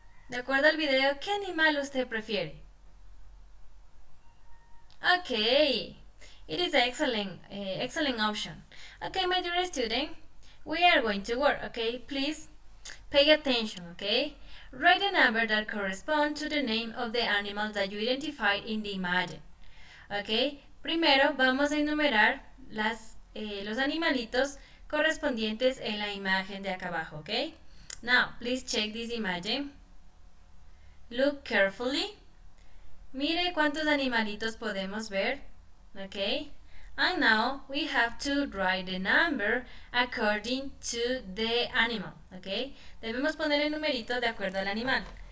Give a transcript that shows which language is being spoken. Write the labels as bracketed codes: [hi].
[es] De acuerdo al video, ¿qué animal usted prefiere? [en] Okay, it is excellent option. Okay, my dear student, we are going to work. Okay, please pay attention. Okay, write a number that corresponds to the name of the animal that you identified in the image. [es] Okay, primero vamos a enumerar los animalitos correspondientes en la imagen de acá abajo. [en] Okay, now please check this image. Look carefully. [es] Mire cuántos animalitos podemos ver. Okay. [en] And now we have to write the number according to the animal. Okay. [es] Debemos poner el numerito de acuerdo al animal.